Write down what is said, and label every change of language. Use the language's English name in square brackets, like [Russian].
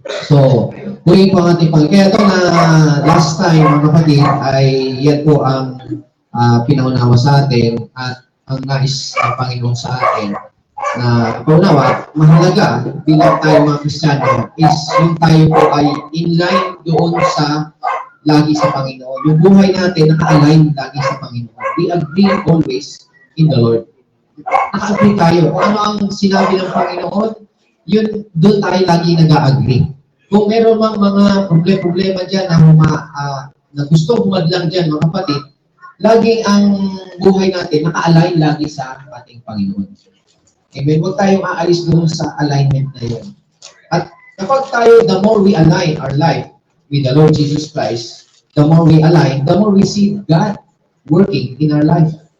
[Filipino] So, tuloy po ang ating Panginoon. Kaya ito na last time, mga kapatid, ay yan po ang pinaunawa sa atin at ang nais ng Panginoon sa atin na paunawa, mahalaga bilang tayo mga Kristiyano is yung tayo po ay in line doon sa lagi sa Panginoon. Yung buhay natin naka-align lagi sa Panginoon. [English] We agree always in the Lord. [Filipino] Naka-agree tayo. Kung ano ang sinabi ng Panginoon, yun, doon tayo lagi nag-agree. Kung meron mang mga problema dyan na gusto humadlang dyan, mga kapatid, laging ang buhay natin naka-align lagi sa ating Panginoon. Amen? Huwag tayong aalis doon sa alignment na yun. At kapag tayo, [English] the more we align our life with the Lord Jesus Christ, the more we align, the more we see God working in our life.